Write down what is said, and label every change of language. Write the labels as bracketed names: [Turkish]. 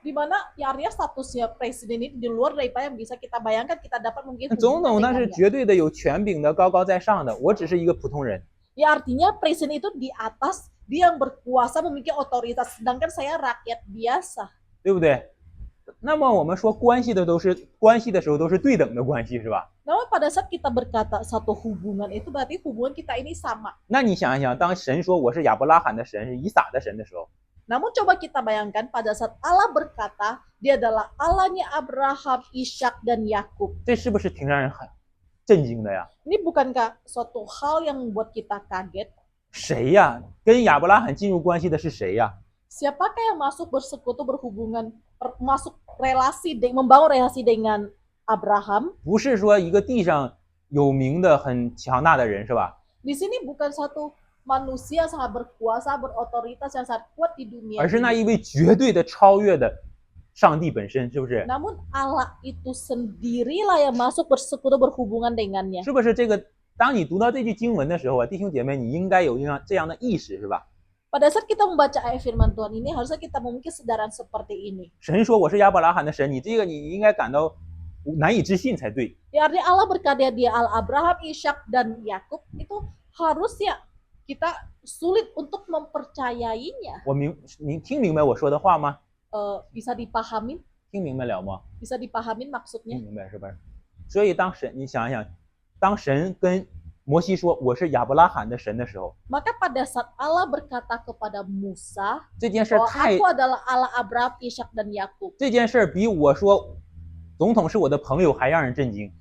[Indonesian] Di mana ya artinya statusnya presiden ini di luar daripada yang bisa kita bayangkan, kita dapat mungkin [Chinese] 总统 [Indonesian] hubungan [Chinese] 那是 [Indonesian] dengannya. [Chinese] 绝对的有权柄的，高高在上的，我只是一个普通人。 [Indonesian] Ya artinya presiden itu di atas, dia yang berkuasa, memiliki otoritas, sedangkan saya rakyat biasa. [Chinese] 对不对？那么我们说关系的时候都是对等的关系，是吧？ [Indonesian] Namun pada saat kita berkata satu hubungan itu berarti hubungan kita ini sama. [Chinese] 那你想一想，当神说我是亚伯拉罕的神，是以撒的神的时候， [Indonesian] Namun coba kita bayangkan pada saat Allah berkata dia adalah Allahnya Abraham, Ishak dan Yakub. [Chinese] 这是不是挺让人很震惊的呀？ [Indonesian] Ini bukankah suatu hal yang membuat kita kaget? [Chinese] 谁呀？跟亚伯拉罕进入关系的是谁呀？ [Indonesian] Siapakah yang masuk bersekutu berhubungan, masuk relasi, membangun relasi dengan Abraham? [Chinese] 不是说一个地上有名的很强大的人，是吧？ [Indonesian] Di sini bukan satu manusia sangat berkuasa, berotoritas yang sangat kuat di dunia [Chinese] 而是那 [Indonesian] ini. [Chinese] 一位绝对的超越的上帝本身，是不是？ [Indonesian] Namun Allah itu sendirilah yang masuk bersekutu berhubungan dengannya. [Chinese] 是不是这个？当你读到这句经文的时候啊，弟兄姐妹，你应该有这样的意识，是吧？ [Indonesian] Pada saat kita membaca ayat firman Tuhan ini, harusnya kita memiliki kesadaran seperti ini. [Chinese] 神说我是亚伯拉罕的神，你应该感到难以置信才对。 [Indonesian] Ya artinya Allah berkata dia Allah Abraham, Ishak dan Yakub, itu harusnya kita sulit untuk mempercayainya. [Chinese] 你听明白我说的话吗？ [Indonesian] Bisa dipahamin? [Chinese] 听明白了吗？ [Indonesian] Bisa dipahamin [Chinese] 听 [Indonesian] maksudnya? [Chinese] 明白是不是？所以你想一想，当神跟摩西说我是亚伯拉罕的神的时候， [Indonesian] Maka pada saat Allah berkata kepada Musa [Chinese] 这件事 [Indonesian] bahwa [Chinese] 太 [Indonesian] aku adalah Allah Abraham, Ishak dan Yakub. [Chinese] 这件事比我说总统是我的朋友还让人震惊。